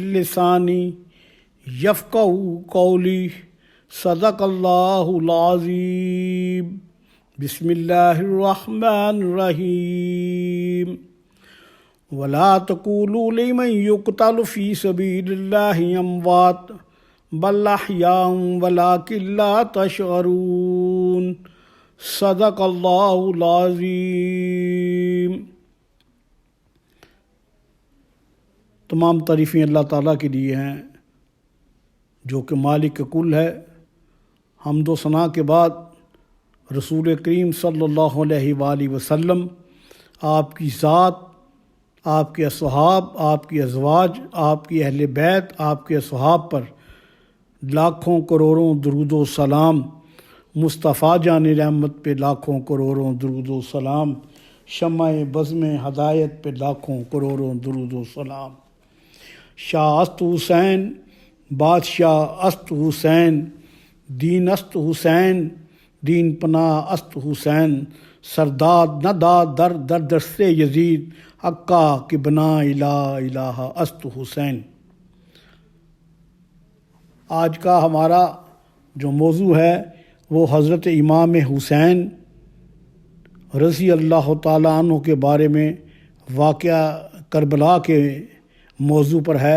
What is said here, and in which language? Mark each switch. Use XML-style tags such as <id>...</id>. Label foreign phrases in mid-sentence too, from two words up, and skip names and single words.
<ar>لسانی یفقہوا قولی صدق اللہ العظیم بسم اللہ الرحمن الرحیم ولا تقولوا لمن يقتل في سبيل الله اموات بل احياء ولكن لا تشعرون صدق اللہ العظیم۔</ar> <ur>تمام تعریفیں اللہ تعالیٰ کے لیے ہیں جو کہ مالک کل ہے۔ حمد و ثنا کے بعد رسول کریم</ur> <ar>صلی اللہ علیہ وآلہ وسلم،</ar> <ur>آپ کی ذات، آپ کے اصحاب، آپ کی ازواج، آپ کی اہل بیت، آپ کے اصحاب پر لاکھوں کروڑوں درود و سلام، مصطفیٰ جان رحمت پہ لاکھوں کروڑوں درود و سلام، شمع بزم ہدایت پہ لاکھوں کروڑوں درود و سلام۔</ur> <fa>شاہ است حسین، بادشاہ است حسین، دین است حسین، دین پناہ است حسین، سرداد نہ داد در در دست یزید، حقا کہ بنا الہ الہ است حسین۔</fa> <ur>آج کا ہمارا جو موضوع ہے وہ حضرت امام حسین</ur> <ar>رضی اللہ تعالیٰ عنہ</ar> <ur>کے بارے میں واقعہ کربلا کے موضوع پر ہے۔</ur>